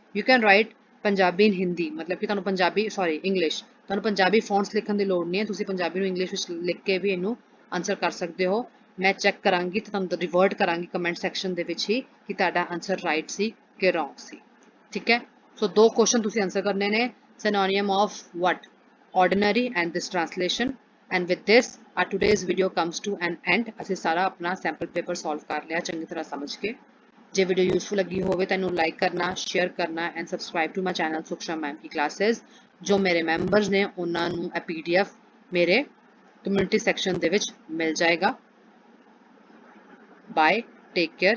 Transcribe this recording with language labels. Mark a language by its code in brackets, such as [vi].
[en] You can write Punjabi in Hindi. [pa] ਮਤਲਬ ਕਿ ਤੁਹਾਨੂੰ ਇੰਗਲਿਸ਼ ਤੁਹਾਨੂੰ ਪੰਜਾਬੀ ਫੌਂਟਸ ਲਿਖਣ ਦੀ ਲੋੜ ਨਹੀਂ ਹੈ। ਤੁਸੀਂ ਪੰਜਾਬੀ ਨੂੰ ਇੰਗਲਿਸ਼ ਵਿੱਚ ਲਿਖ ਕੇ ਵੀ ਇਹਨੂੰ ਆਨਸਰ ਕਰ ਸਕਦੇ ਹੋ। ਮੈਂ ਚੈੱਕ ਕਰਾਂਗੀ ਤੇ ਤੁਹਾਨੂੰ ਰਿਵਰਟ ਕਰਾਂਗੀ ਕਮੈਂਟ ਸੈਕਸ਼ਨ ਦੇ ਵਿੱਚ ਹੀ ਕਿ ਤੁਹਾਡਾ ਆਨਸਰ ਰਾਈਟ ਸੀ ਕਿ ਰੋਂਗ ਸੀ। ਠੀਕ ਹੈ। ਸੋ 2 ਕੁਐਸਚਨ ਤੁਸੀਂ ਆਨਸਰ ਕਰਨੇ ਨੇ। ਸਿਨੋਨਿਮ of what? [en] Ordinary and this translation. And with this, our today's video comes to an end. [pa] ਅਸੀਂ ਸਾਰਾ ਆਪਣਾ ਸੈਂਪਲ ਪੇਪਰ ਸੋਲਵ ਕਰ ਲਿਆ ਚੰਗੀ ਤਰ੍ਹਾਂ ਸਮਝ ਕੇ। ਜੇ ਵੀਡੀਓ ਯੂਜ਼ਫੁਲ ਲੱਗੀ ਹੋਵੇ ਤਾਂ ਇਹਨੂੰ ਲਾਈਕ ਕਰਨਾ, ਸ਼ੇਅਰ ਕਰਨਾ [en] and subscribe to my channel [pa] ਸੁਖਸ਼ਾ ma'am Ki classes. ਜੋ ਮੇਰੇ ਮੈਂਬਰਸ ਨੇ ਉਹਨਾਂ ਨੂੰ ਇਹ PDF ਮੇਰੇ ਕਮਿਊਨਿਟੀ ਸੈਕਸ਼ਨ ਦੇ ਵਿੱਚ ਮਿਲ ਜਾਏਗਾ। Bye, take care.